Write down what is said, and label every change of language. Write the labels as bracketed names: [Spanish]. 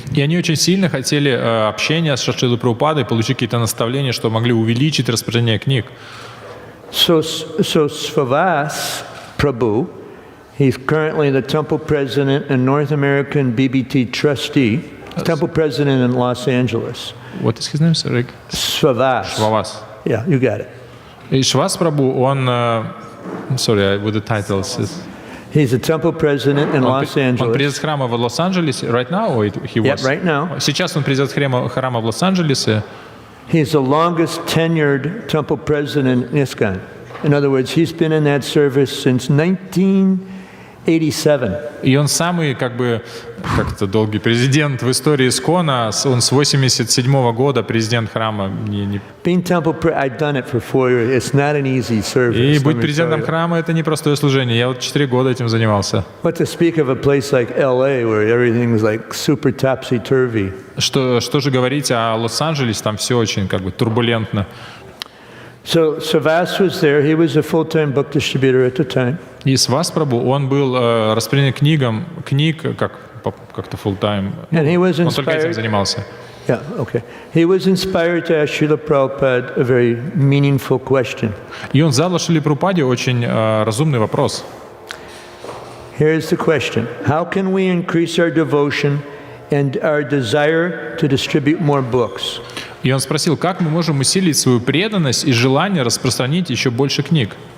[Russian] И они очень сильно хотели общения с Шрилой Прабхупадой, получить какие-то наставления, что могли увеличить распространение книг. [English] So Srivas Prabhu, he's currently the temple president and North American BBT trustee, temple president in Los Angeles. What is his name, sorry? Srivas. Yeah, you got it. [Russian] И Шрivas Prabhu, он, [English] sorry, with the titles. He's a temple president in Los Angeles. [Russian] Он президент храма в Лос-Анджелесе [English] right now, or he was? Yeah, right now. [Russian] Сейчас он президент храма в Лос-Анджелесе. [English] He's the longest tenured temple president in ISKCON. In other words, he's been in that service since 19 87. [Russian] И он самый, как-то долгий президент в истории Искона. Он с 87 года президент храма. [English] Being temple, I've done it for 4 years. It's not an easy service. [Russian] И быть президентом храма — это непростое служение. Я вот 4 года этим занимался. [English] What to speak of a place like LA, where everything is like super topsy-turvy. [Russian] Что же говорить о Лос-Анджелесе, там все очень турбулентно. [English] So Vas was there. He was a full-time book distributor at the time. [Russian] И Свас Прабху, он был распространителем книг, как-то full-time. [English] And he was [Russian] Он только этим [English] inspired. [Russian] занимался. [English] Yeah, okay. He was inspired to ask Srila Prabhupada a very meaningful question. [Russian] И он задал Шриле Прабхупаде очень разумный вопрос. [English] Here's the question. How can we increase our devotion and our desire to distribute more books? [Russian] И он спросил, как мы можем усилить свою преданность и желание распространить еще больше книг.